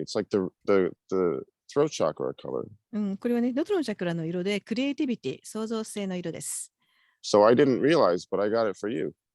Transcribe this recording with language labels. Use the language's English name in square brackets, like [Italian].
[English] It's like the throat chakra color. [Japanese] これはね、喉のチャクラの色で、クリエイティビティ、創造性の色です。 [English] So I didn't realize, but I got it for you.